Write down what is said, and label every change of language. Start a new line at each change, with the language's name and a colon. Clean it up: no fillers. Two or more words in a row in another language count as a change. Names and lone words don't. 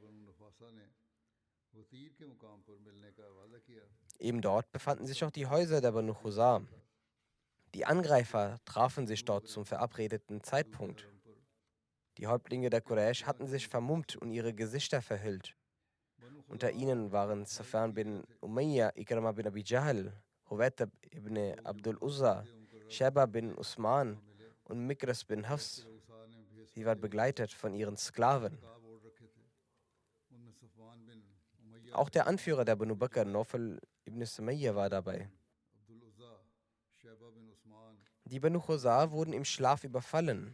German: Eben dort befanden sich auch die Häuser der Banu Chusa. Die Angreifer trafen sich dort zum verabredeten Zeitpunkt. Die Häuptlinge der Quraysh hatten sich vermummt und ihre Gesichter verhüllt. Unter ihnen waren Safwan bin Umayya, Ikrama bin Abi Jahl, Huwaitab ibn Abdul Uzza, Sheba bin Usman und Mikras bin Hafs. Sie waren begleitet von ihren Sklaven. Auch der Anführer der Banu Bakr, Nawfal ibn Sumayya, war dabei. Die Banu Chusa wurden im Schlaf überfallen.